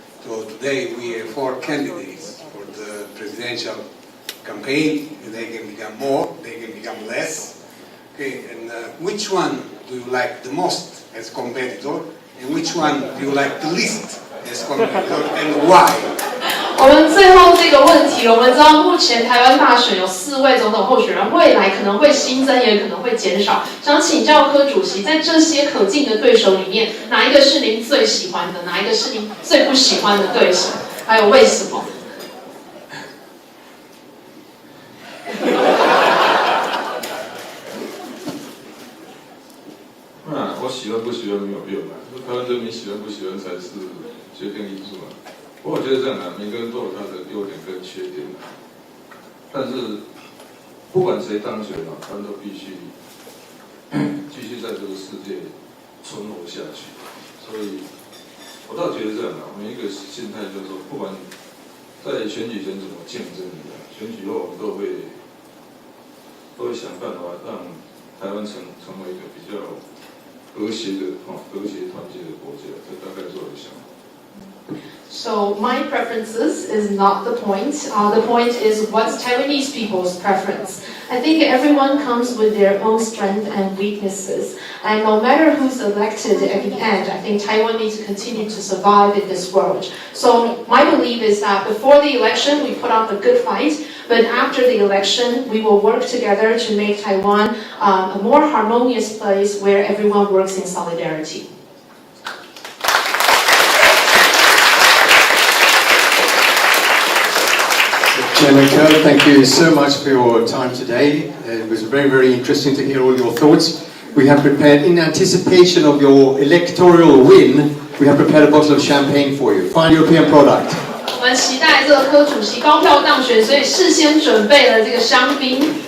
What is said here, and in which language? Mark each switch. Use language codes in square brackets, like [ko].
[en] So today we have 4 candidates for the presidential campaign, and they can become more, they can become less. Okay, and which one do you like the most as competitor, and which one do you like the least as competitor, and why? [zh] 我们最后这个问题，我们知道目前台湾大选有4位总统候选人，未来可能会新增，也可能会减少。想请教柯主席，在这些可敬的对手里面，哪一个是您最喜欢的，哪一个是您最不喜欢的对手？还有为什么？我喜欢不喜欢没有用啊，台湾人民喜欢不喜欢才是决定因素啊。不过我觉得这样啊，每个人都有他的优点跟缺点啊。但是不管谁当选啊，他们都必须继续在这个世界存活下去。所以，我倒觉得这样啊，每一个心态就是说，不管在选举前怎么竞争的，选举后我们都会想办法让台湾成为一个比较和谐团结的国家，这大概是我的想法。 [en] So my preferences is not the point. The point is what's Taiwanese people's preference. I think everyone comes with their own strengths and weaknesses. And no matter who's elected at the end, I think Taiwan needs to continue to survive in this world. So my belief is that before the election, we put up a good fight. But after the election, we will work together to make Taiwan a more harmonious place where everyone works in solidarity. Chairman Kerr, thank you so much for your time today. It was very, very interesting to hear all your thoughts. We have prepared, in anticipation of your electoral win, we have prepared a bottle of champagne for you. Fine European product. [zh] 我们期待这个柯主席高票当选，所以事先准备了这个香槟。